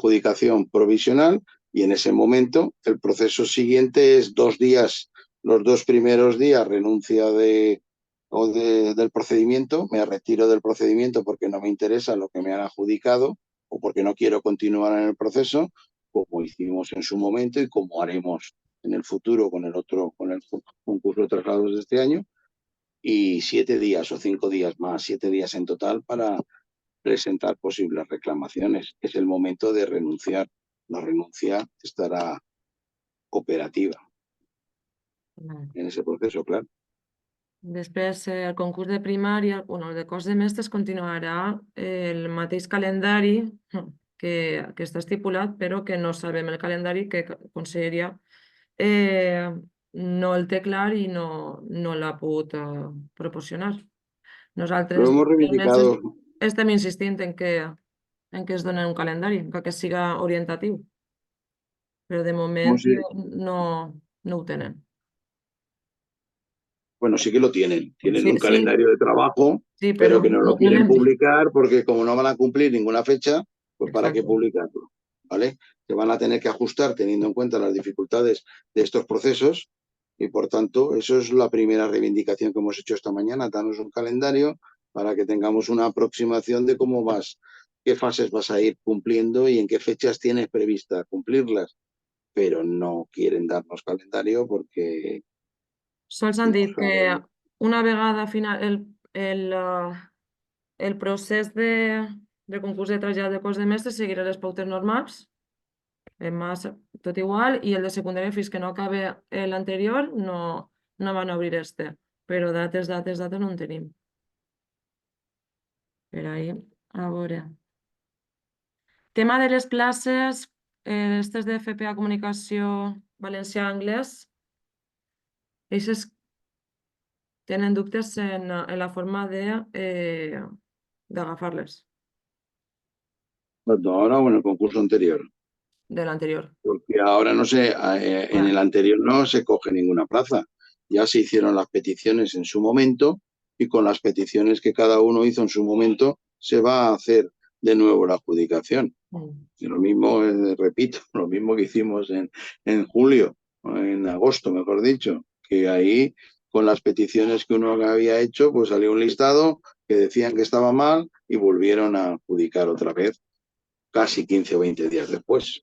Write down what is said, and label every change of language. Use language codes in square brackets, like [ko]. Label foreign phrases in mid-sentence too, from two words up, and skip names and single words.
[es] adjudicación provisional y en ese momento el proceso siguiente es 2 días, los 2 primeros días renuncia del procedimiento, me retiro del procedimiento porque no me interesa lo que me han adjudicado o porque no quiero continuar en el proceso, como hicimos en su momento y como haremos en el futuro con el concurso de traslados de este año, y 7 días o 5 días más, 7 días en total para presentar posibles reclamaciones. Es el momento de renunciar. La renuncia estará operativa en ese proceso, claro. [ca] Després, el concurs de primària, el de cos de mestres continuarà el mateix calendari que està estipulat, però que no sabem el calendari que Conselleria no el té clar i no l'ha pogut proporcionar. Nosaltres [es] Lo hemos reivindicado. [ca] estem insistint en que es doni un calendari, que siga orientatiu, però de moment no ho tenen. [es] Bueno, sí que lo tienen. Tienen Sí, un calendario de trabajo, sí, pero que no lo quieren tienen... publicar porque como no van a cumplir ninguna fecha, pues ¿para qué Exacto. publicarlo? ¿Vale? Se van a tener que ajustar teniendo en cuenta las dificultades de estos procesos y, por tanto, eso es la primera reivindicación que hemos hecho esta mañana. Danos un calendario para que tengamos una aproximación de cómo vas, qué fases vas a ir cumpliendo y en qué fechas tienes prevista cumplirlas. pero no quieren darnos calendario porque [ca] Sols han [es] no [ca] dit que [es] saben. [ca] una vegada final el procés de concurs de trasllat de cos de mestres seguirà les pautes normals, tot igual, i el de secundària fins que no acabe l'anterior no van obrir este, però dates no en tenim. Per ahí, a veure. Tema de les classes, aquestes de FPA Comunicació Valencià-Anglès, ells tenen dubtes en la forma d'agafar-les, [es] No, ahora o en el concurso anterior. [ca] de l'anterior. [es] Porque ahora no sé, en el anterior no se coge ninguna plaza. Ya se hicieron las peticiones en su momento y con las peticiones que cada uno hizo en su momento se va a hacer de nuevo la adjudicación. Y lo mismo, repito, lo mismo que hicimos en julio, o en agosto, mejor dicho, que ahí con las peticiones que uno había hecho, pues salió un listado que decían que estaba mal y volvieron a adjudicar otra vez casi 15 o 20 días después.